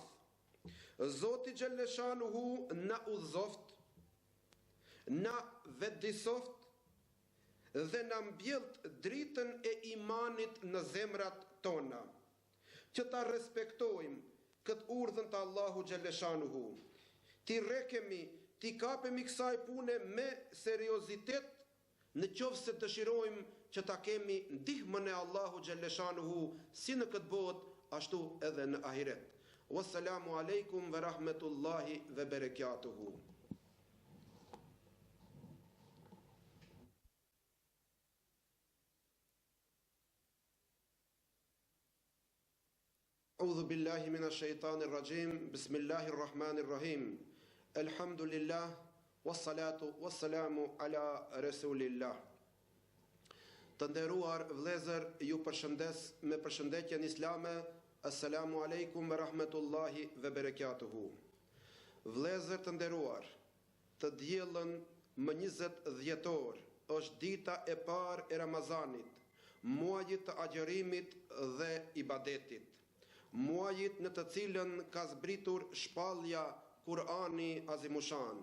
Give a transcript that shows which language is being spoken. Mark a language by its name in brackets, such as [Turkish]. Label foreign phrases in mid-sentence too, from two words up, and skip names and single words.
[Albanian] Zoti xhelleshanuhu na udhëzoft, na vetëdijsoft dhe na mbjellt dritën e imanit në zemrat tona, që ta respektojmë këtë urdhën të Allahu xhelleshanuhu, ti rekemi, ti kapemi kësaj pune me seriozitet, në qoftë se dëshirojmë që ta kemi ndihmën e Allahu xhelleshanuhu si në këtë botë, ashtu edhe në ahiret. [Arabic] والسلام عليكم ورحمة الله وبركاته. أعوذ بالله من الشيطان الرجيم. بسم الله الرحمن الرحيم الحمد لله والصلاة والسلام على رسول الله. [Albanian] Të nderuar vëllezër, ju përshëndes me përshëndetjen islame. [Arabic] السلام عليكم ورحمة الله وبركاته. [Albanian] Vëllezër të nderuar, të diellën më 20 dhjetor është dita e parë e Ramazanit, muajit të agjerimit dhe ibadetit, muajit në të cilën ka zbritur shpallja Kurani Azimushan.